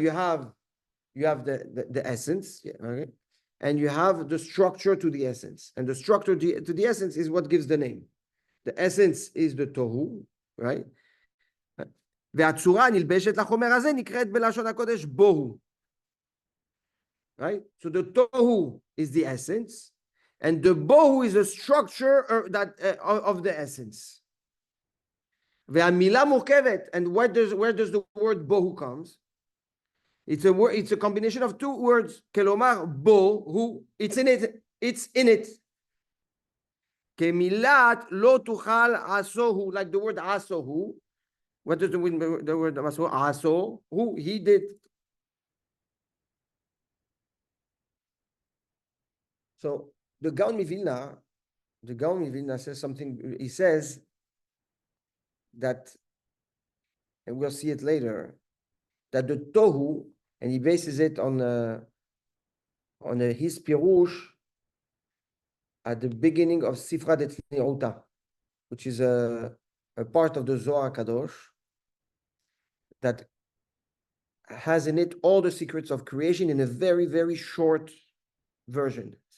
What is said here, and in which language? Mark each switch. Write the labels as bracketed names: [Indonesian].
[English] You have the essence, okay? And you have the structure to the essence. And the structure to the essence is what gives the name. The essence is the tohu, right? [Hebrew] והצורה הנלבשת לחומר הזה נקראת בלשון הקודש בוהו. [English] Right? So the tohu is the essence, and the bohu is a structure of the essence. [Hebrew] והמילה מורכבת, [English] and where does the word bohu comes? It's a combination of two words. כלומר, bohu, it's in it. [Hebrew] כמילת לא תוכל עשוהו, [English] like the word [Hebrew] עשוהו. [English] What does the word עשו? Who? He did. So the Gaon Mivilna says something. He says that, and we'll see it later, that the tohu, and he bases it on his pirush at the beginning of Sifra Detzniuta, which is a part of the Zohar Kadosh that has in it all the secrets of creation in a very, very short version.